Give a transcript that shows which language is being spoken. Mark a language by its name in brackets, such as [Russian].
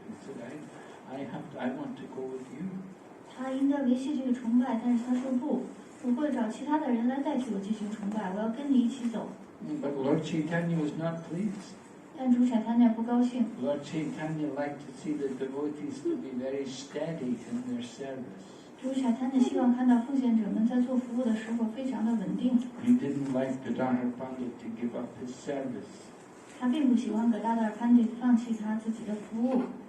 [English] He said, I want to go with you. [Chinese] 他应该维系这个崇拜，但是他说不，我会找其他的人来代替我进行崇拜，我要跟你一起走。 [English] But Lord Chaitanya was not pleased. [Chinese] 但朱彩滩不高兴。 [English] Lord Chaitanya liked to see the devotees to be very steady in their service. [Chinese] 朱彩滩希望看到奉献者们在做服务的时候非常的稳定。 [English] He didn't like Gadadhar Pandit to give up his service. [Chinese] 他并不喜欢Gadadhar Pandit放弃他自己的服务。